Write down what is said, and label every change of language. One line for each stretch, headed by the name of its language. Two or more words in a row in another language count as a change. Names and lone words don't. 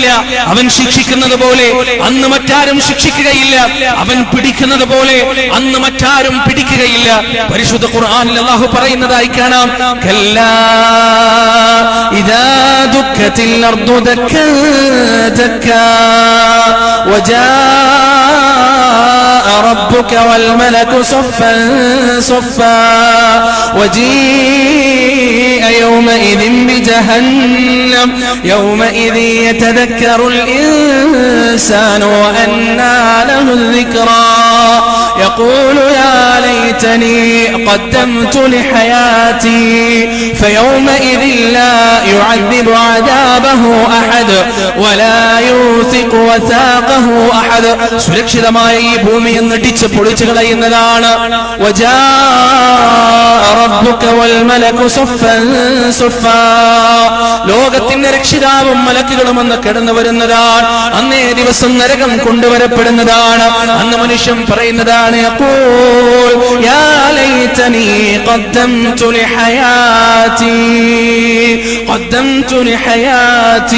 Malayalam: അവൻ ശിക്ഷിക്കുന്നത് പോലെ അന്ന് മറ്റാരും ശിക്ഷിക്കുകയില്ല. അവൻ പിടിക്കുന്നത് പോലെ അന്ന് മറ്റാരും പിടിക്കുകയില്ല. പരിശുദ്ധ ഖുർആനിൽ അല്ലാഹു പറയുന്നതായി കാണാം,
Arabic: كلا إذا دكت الأرض دكا دكا وجاء ربك والملك صفا صفا وجيء يومئذ بجهنم يومئذ يتذكر الإنسان وأنى له الذكرى يقول يا ليتني قدمت لحياتي فيومئذ لا يعذب عذابه أحد ولا يوثق وثاقه أحد.
Malayalam: സുരക്ഷിതമായ ഈ ഭൂമിയെ ഇടിച്ച് പൊളിച്ചു കളയുന്നതാണ്.
Arabic: وجاء ربك والملك صفا صفا.
Malayalam: ലോകത്തിന്റെ രക്ഷിതാവും മലക്കുകളും അന്ന് കടന്നു വരുന്നതാണ്. അന്നേ ദിവസം നരകം കൊണ്ടുവരപ്പെടുന്നതാണ്. അന്ന് മനുഷ്യൻ പറയുന്നതാണ്,
Arabic: يقول يا ليتني قدمت لحياتي قدمت لحياتي.